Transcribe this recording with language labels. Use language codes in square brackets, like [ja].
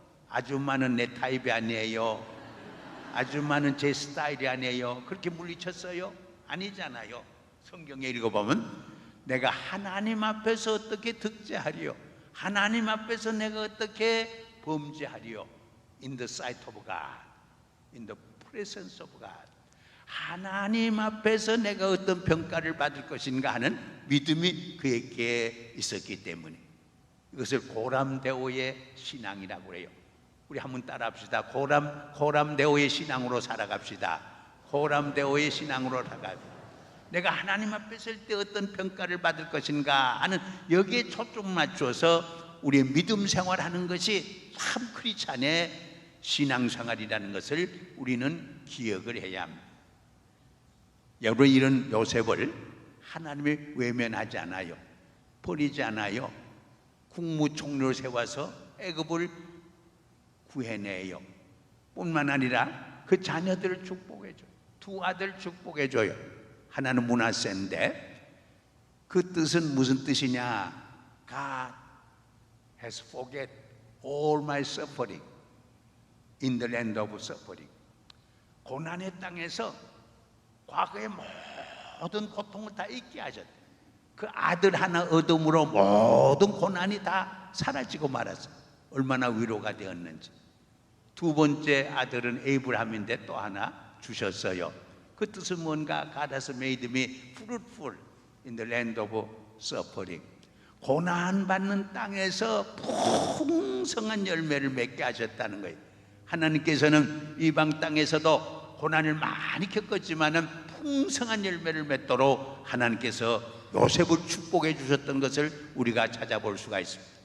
[ko] 아줌마는 내 타입이 아니에요. 아줌마는 제 스타일이 아니에요. 그렇게 물리쳤어요? 아니잖아요. 성경에 읽어보면 내가 하나님 앞에서 어떻게 득죄하리요? 하나님 앞에서 내가 어떻게 범죄하리요? [en] In the sight of God, in the presence of God. [ko] 하나님 앞에서 내가 어떤 평가를 받을 것인가 하는 믿음이 그에게 있었기 때문에 이것을 고람대오의 신앙이라고 해요. 우리 한번 따라 합시다. 고람대오의 신앙으로 살아갑시다. 고람대오의 신앙으로 살아갑시다. 내가 하나님 앞에 설 때 어떤 평가를 받을 것인가 하는 여기에 초점 맞춰서 우리의 믿음 생활하는 것이 참 크리스찬의 신앙생활이라는 것을 우리는 기억을 해야 합니다. 여러분, 이런 요셉을 하나님이 외면하지 않아요. 버리지 않아요. 국무총리를 세워서 애굽을 구해내요. 뿐만 아니라 그 자녀들을 축복해줘요. 두 아들 축복해줘요. 하나는 므낫세인데 그 뜻은 무슨 뜻이냐? [en] God has forget all my suffering in the land of suffering. [ko] 고난의 땅에서 과거의 모든 고통을 다 잊게 하셨대. 그 아들 하나 얻음으로 모든 고난이 다 사라지고 말았어요. 얼마나 위로가 되었는지. 두 번째 아들은 에이브라함인데 또 하나 주셨어요. 그 뜻은 뭔가? [en] God has made me fruitful in the land of suffering. [ko] 고난받는 땅에서 풍성한 열매를 맺게 하셨다는 거예요. 하나님께서는 이방 땅에서도 고난을 많이 겪었지만은 풍성한 열매를 맺도록 하나님께서 요셉을 축복해 주셨던 것을 우리가 찾아볼 수가 있습니다.